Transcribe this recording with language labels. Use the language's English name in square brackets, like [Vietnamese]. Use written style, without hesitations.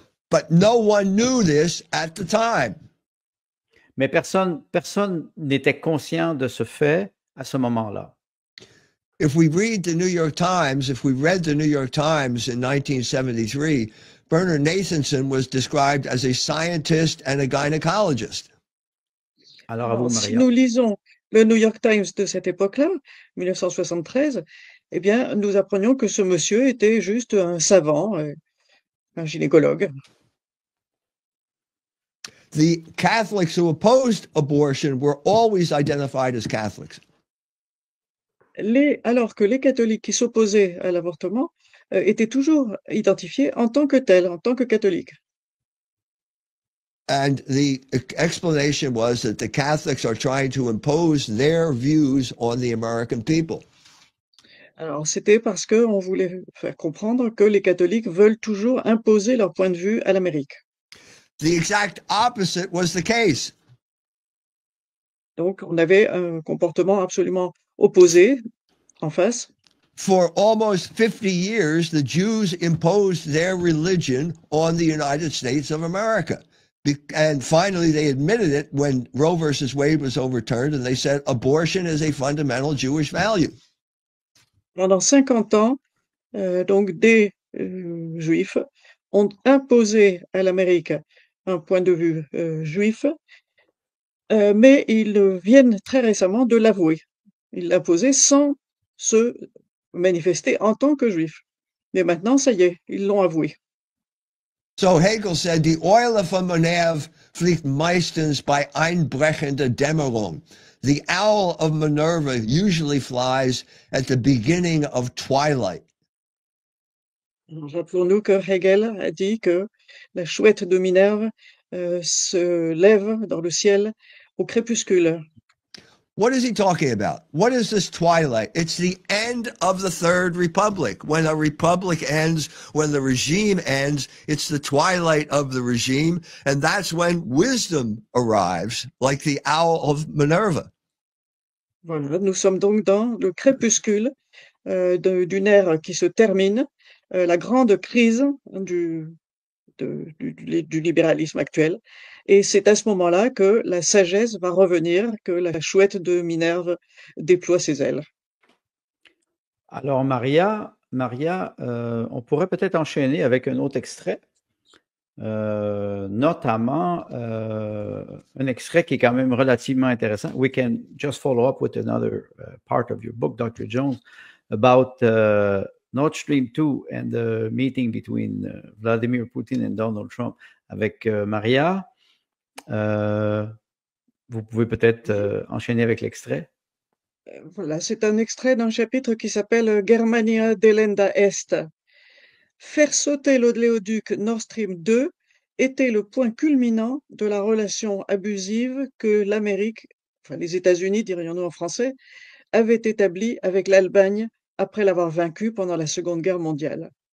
[English] But no one knew this at the time. [French] Mais personne n'était conscient de ce fait à ce moment-là. [English] If we read the New York Times, if we read the New York Times in 1973, Bernard Nathanson was described as a scientist and a gynecologist. [French] Alors, à vous, Si Maria. nous lisons le New York Times de cette époque-là, 1973, eh bien, nous apprenions que ce monsieur était juste un savant, un gynécologue. [English] The Catholics who opposed abortion were always identified as Catholics. [French] Alors que les catholiques qui s'opposaient à l'avortement étaient toujours identifiés en tant que tels, en tant que catholiques. [English] And the explanation was that the Catholics are trying to impose their views on the American people. [French] Alors, c'était parce qu'on voulait faire comprendre que les catholiques veulent toujours imposer leur point de vue à l'Amérique. [English] The exact opposite was the case. [French] Donc, on avait un comportement absolument opposé en face. [English] For almost 50 years, the Jews imposed their religion on the United States of America. And finally, they admitted it when Roe versus Wade was overturned, and they said abortion is a fundamental Jewish value. [French] Pendant 50 ans, donc des juifs ont imposé à l'Amérique un point de vue juif, mais ils viennent très récemment de l'avouer. Ils l'imposaient sans se manifester en tant que juifs. Mais maintenant, ça y est, ils l'ont avoué. [English] So Hegel said, [German] die Eule von Minerva fliegt meistens bei einbrechender Dämmerung. [English] The owl of Minerva usually flies at the beginning of twilight. [French] Rappelons-nous que Hegel a dit que la chouette de Minerve se lève dans le ciel au crépuscule. [English] What is he talking about? What is this twilight? It's the end of the Third Republic. When a republic ends, when the regime ends, it's the twilight of the regime, and that's when wisdom arrives, like the owl of Minerva. [French] Voilà, nous sommes donc dans le crépuscule d'une ère qui se termine, la grande crise du libéralisme actuel. Et c'est à ce moment-là que la sagesse va revenir, que la chouette de Minerve déploie ses ailes. Alors, Maria, on pourrait peut-être enchaîner avec un autre extrait, notamment un extrait qui est quand même relativement intéressant. [English] We can just follow up with another part of your book, Dr. Jones, about Nord Stream 2 and the meeting between Vladimir Putin and Donald Trump. [French] Avec Maria, vous pouvez peut-être enchaîner avec l'extrait. Voilà, c'est un extrait d'un chapitre qui s'appelle Germania delenda est. Faire sauter l'oléoduc Nord Stream 2 était le point culminant de la relation abusive que l'Amérique, enfin les États-Unis, dirions-nous en français, avaient établie avec l'Allemagne après l'avoir vaincue pendant la Seconde Guerre mondiale.